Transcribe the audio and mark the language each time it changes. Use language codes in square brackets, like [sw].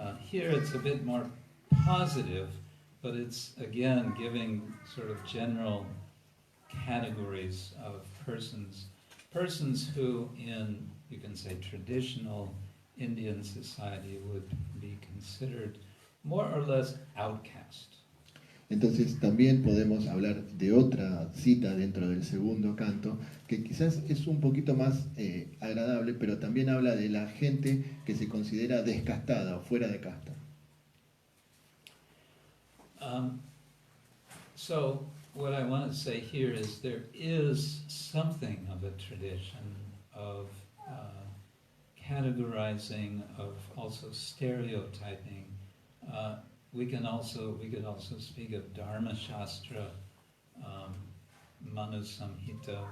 [en] Here it's a bit more positive, but it's again giving sort of general categories of persons who in, you can say, traditional Indian society would be considered more or less outcast. [es] Entonces también podemos hablar de otra cita dentro del segundo canto, que quizás es un poquito más agradable, pero también habla de la gente que se considera descastada o fuera de casta. [en] So what I want to say here is there is something of a tradition of categorizing, of also stereotyping. We could also speak of Dharma Shastra, Manu Samhita.